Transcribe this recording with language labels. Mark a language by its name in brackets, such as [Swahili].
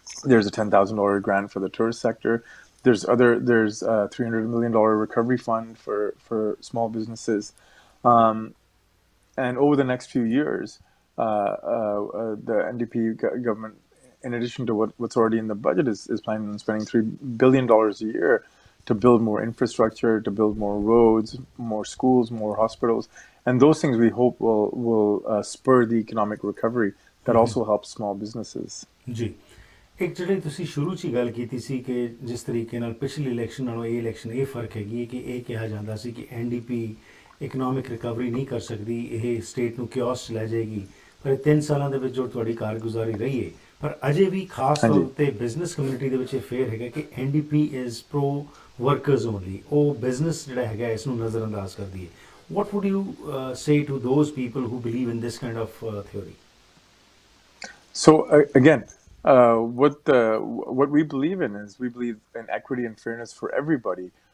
[English] There's a $10,000 grant for the tourist sector. There's $300 million recovery fund for small businesses, and over the next few years, the NDP government, in addition to what's already in the budget, is planning on spending $3 billion a year to build more infrastructure, to build more roads, more schools, more hospitals, and those things we hope will spur the economic recovery that also helps small businesses. [Punjabi] जी ਇੱਕ ਜਿਹੜੀ ਤੁਸੀਂ ਸ਼ੁਰੂ 'ਚ ਹੀ ਗੱਲ ਕੀਤੀ ਸੀ ਕਿ ਜਿਸ ਤਰੀਕੇ ਨਾਲ ਪਿਛਲੀ ਇਲੈਕਸ਼ਨ ਨਾਲੋਂ ਇਹ ਇਲੈਕਸ਼ਨ ਇਹ ਫਰਕ ਹੈਗੀ ਹੈ ਕਿ ਇਹ ਕਿਹਾ ਜਾਂਦਾ ਸੀ ਕਿ ਐਨਡੀਪੀ ਇਕਨੋਮਿਕ ਰਿਕਵਰੀ ਨਹੀਂ ਕਰ ਸਕਦੀ ਇਹ ਸਟੇਟ ਨੂੰ ਕਿਓਸ 'ਚ ਲੈ ਜਾਏਗੀ ਪਰ 3 ਸਾਲਾਂ ਦੇ ਵਿੱਚ ਜੋ ਤੁਹਾਡੀ ਕਾਰਗੁਜ਼ਾਰੀ ਰਹੀ ਹੈ ਪਰ ਅਜੇ ਵੀ ਖਾਸ ਤੌਰ 'ਤੇ ਬਿਜ਼ਨਸ ਕਮਿਊਨਿਟੀ ਦੇ ਵਿੱਚ ਇਹ ਫੇਰ ਹੈਗਾ ਕਿ [English] NDP is pro workers only [Punjabi] ਉਹ ਬਿਜ਼ਨਸ ਜਿਹੜਾ ਹੈਗਾ ਇਸ ਨੂੰ ਨਜ਼ਰਅੰਦਾਜ਼ ਕਰਦੀ ਹੈ [English] what would you say to those people who believe in this kind of theory? So again, what we believe in is we believe in equity and fairness for everybody.